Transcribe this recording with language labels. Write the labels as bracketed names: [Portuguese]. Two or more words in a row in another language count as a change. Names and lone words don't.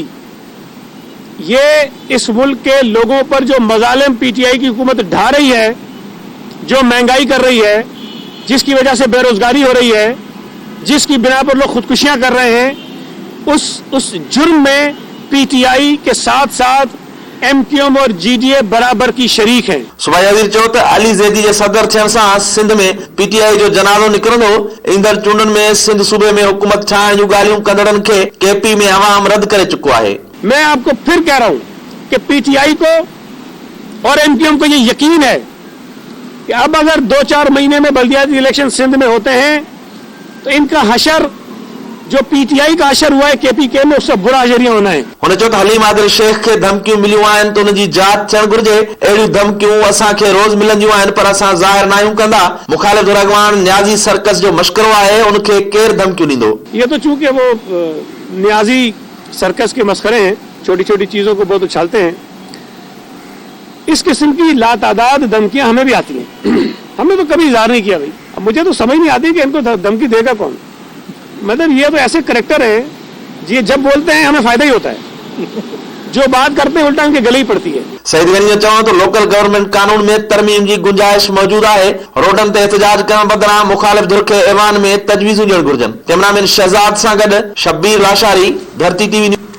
[Urdu] یہ اس ملک کے لوگوں پر جو مظالم PTI کی حکومت ڈھا رہی ہے، جو مہنگائی کر رہی ہے، جس کی وجہ سے بے روزگاری ہو رہی ہے، جس کی بنا پر لوگ خودکشیاں کر رہے ہیں، اس جرم میں PTI کے ساتھ ساتھ MQM اور GDA برابر کی شریک ہیں. [Sindhi] सूबाई वज़ीर चयो त अली ज़ैदी जे सदर थियण सां सिंध में PTI जो जनाज़ो निकिरंदो। ईंदड़ चूंडनि में सिंध सूबे में हुकूमत ठाहिण जूं ॻाल्हियूं कंदड़नि खे KP में अवाम रद्द करे चुको आहे। [Urdu] میں آپ کو پھر کہہ رہا ہوں کہ PTI کو اور MQM کو یہ یقین ہے کہ اب اگر 2-4 مہینے میں بلدیاتی الیکشن سندھ میں ہوتے ہیں تو ان کا حشر جو PTI کا حشر ہوا ہے KPK میں، اس سے برا حشر یہ ہونا ہے. [Sindhi] हुन चयो त हलीम आदिल शेख खे धमकियूं मिलियूं आहिनि त उनजी जांच थियण घुर्जे। अहिड़ियूं धमकियूं असांखे रोज़ मिलंदियूं आहिनि पर असां ज़ाहिर न आहियूं कंदा। मुखालिफ़ अॻवान न्याज़ी सर्कस जो मशकरो आहे, उनखे केरु धमकियूं ॾींदो? [Urdu] یہ تو چونکہ وہ نیازی سرکس کے مسخرے ہیں، چھوٹی چھوٹی چیزوں کو بہت اچھالتے ہیں. اس قسم کی لاتعداد دھمکیاں ہمیں بھی آتی ہیں. ہم نے تو کبھی اظہار نہیں کیا بھائی۔ اب مجھے تو سمجھ نہیں آتی کہ ان کو دھمکی دے گا کون. مطلب یہ تو ایسے کریکٹر ہے، یہ جب بولتے ہیں ہمیں فائدہ ہی ہوتا ہے، جو بات کرتے ہیں الٹا ان کے گلے ہی پڑتی ہے. सईद गनी [Sindhi] चवण तो [English] local government [Urdu] قانون میں ترمیم کی گنجائش موجود ہے. [Sindhi] रोडन ते एहतजाज करण बदिरां मुखालिफ धुर खे ऐवान में तजवीज़ूं ॾियण घुर्जनि। कैमरामैन शहजाद सां गॾु शब्बीर लाशारी, धरती TV।